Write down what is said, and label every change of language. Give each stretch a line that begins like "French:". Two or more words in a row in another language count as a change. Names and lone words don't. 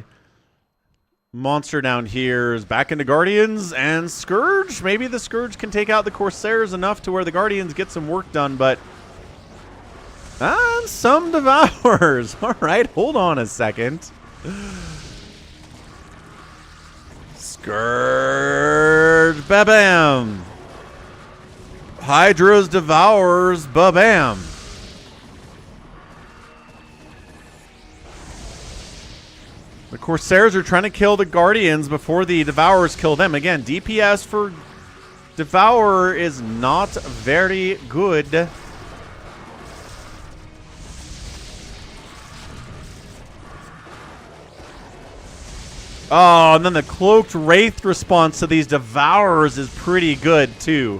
English: Monster down here is back into Guardians, and Scourge. Maybe the Scourge can take out the Corsairs enough to where the Guardians get some work done, but... and some Devours. All right, hold on a second. Scourge, ba-bam. Hydra's Devours, ba-bam. The Corsairs are trying to kill the Guardians before the Devours kill them. Again, DPS for Devourer is not very good. Oh, and then the Cloaked Wraith response to these Devourers is pretty good, too.